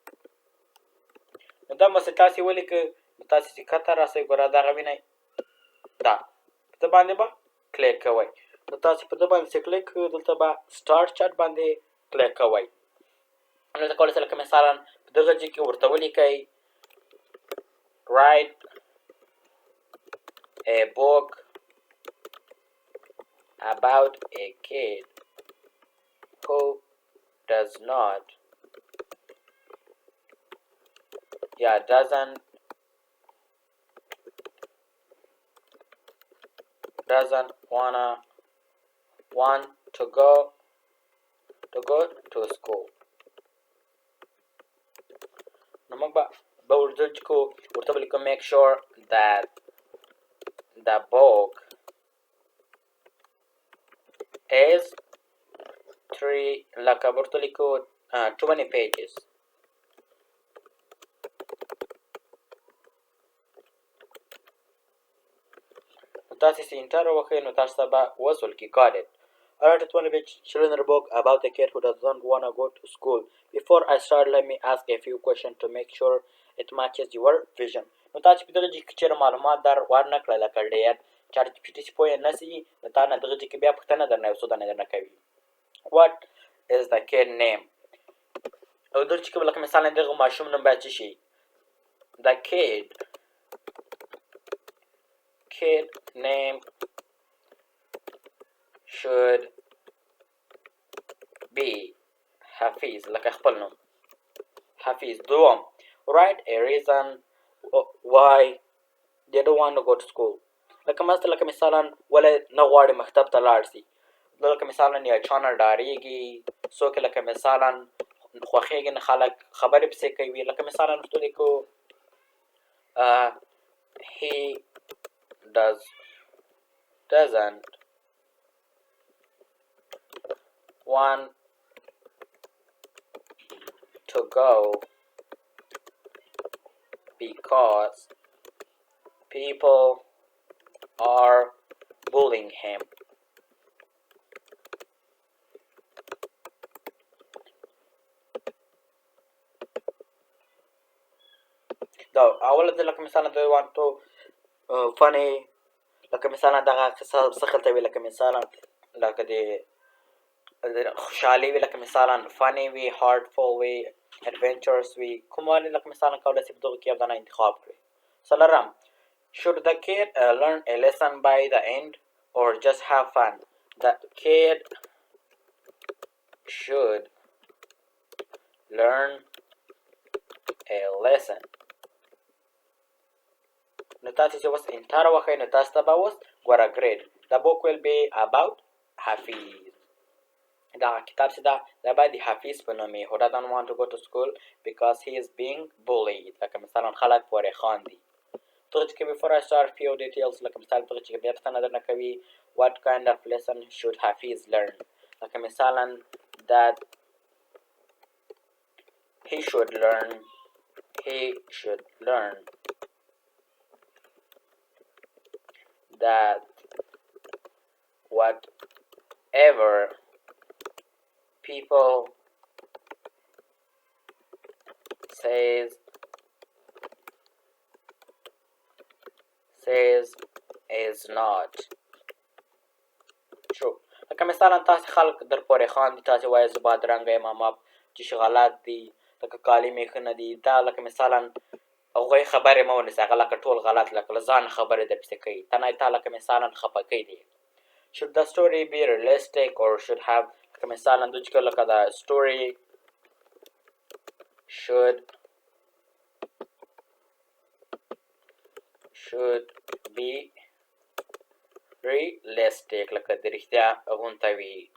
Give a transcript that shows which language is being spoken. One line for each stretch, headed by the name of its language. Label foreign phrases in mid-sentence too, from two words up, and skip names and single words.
Pashto: نو دا مسې تاسې ولیکئ. نو تاسې چې کته راسئ ګوره دغه وینئ دا په ده باندې به کلیک کوئ. نو تاسې په ده باندې چې کلیک کوئ دلته به سټارټ چټ باندې کلیک کوئ. دلته کولی شئ لکه مثلا په دغه ځای کې ورته ولیکئ
English: write a book about a kid who does not doesn't want to go to school.
Pashto: نو موږ به ورته ولیکو
English: make sure that the book is 20 pages.
Pashto: تاسې چې انټر وکړئ نو تاسو ته به وصل کې
English: got it. Alright, it want to be children's book about a kid who doesn't want to go to school. Before I start, let me ask a few questions to make sure it matches your vision.
Pashto: نو تاسو په دغه ځای کې چېرې معلومات در ورنه کړئ لکه ډېر چات جي پي ټي چې پوه نه شي نو تا نه دغه ځای کې بیا پوښتنه درنه یو څو دانې درنه کوي.
English: What is the kid name؟
Pashto: او دلته کې به لکه مثلا دغه ماشوم نوم باید څه شي؟
English: The kid name should be حفیظ
Pashto: لکه خپل نوم
English: حفیظ. دوم write a reason why they don't want to go to school.
Pashto: لکه مثلا ولې نه غواړي مکتب ته لاړ شي. لکه مثلا یا چا نه ډارېږي څوک لکه مثلا خوښېږي نه خلک خبرې پسې کوي. لکه مثلا ورته ولیکو
English: he doesn't want to go because people are bullying him.
Pashto: دا اول ځل لکه مثلا
English: they want to funny
Pashto: لکه مثلا دغه قصه څه خلته وي لکه مثلا لکه د خوشحالي وي لکه مثلا funny وي heartful وي adventurous وي کوم والي لکه مثلا کولی شي په دغه کې یو دانه انتخاب کړي.
English: څلورم should the kid learn a lesson by the end or just have fun؟ The kid should learn a lesson.
Pashto: نو تاسې چې اوس انټر وکړئ نو تاسو ته به اوس ګوره ګریډ
English: the book will be about
Pashto: حفیظ. دغه کتاب چې ده دا باید د حفیظ په نوم وي
English: who doesn't want to go to school
Pashto: because he is being bullied. لکه مثلا خلک پورې خاندي. دغه چې
English: before I start few details
Pashto: لکه مثال دغه چې بیا پوښتنه درنه کوي
English: what kind of lesson should حفیظ learn؟
Pashto: لکه مثلا
English: that he should learn that whatever people says is not true.
Pashto: لکه مثلا تاسې خلک در پورې خاندي تاسې وایئ زه بادرنګه یم ما چې غلط دي لکه کالي مې ښه نه دي دا لکه مثلا هغوی خبرې مه ونیسئ هغه لکه ټول غلط لکه له ځان خبرې درپسې کوي ته نه تا لکه مثلا خفه کوي دی.
English: should the story be realistic or should have
Pashto: لکه مثلا دوی چې لکه
English: the story should be realistic
Pashto: لکه د رښتیا غونته وي.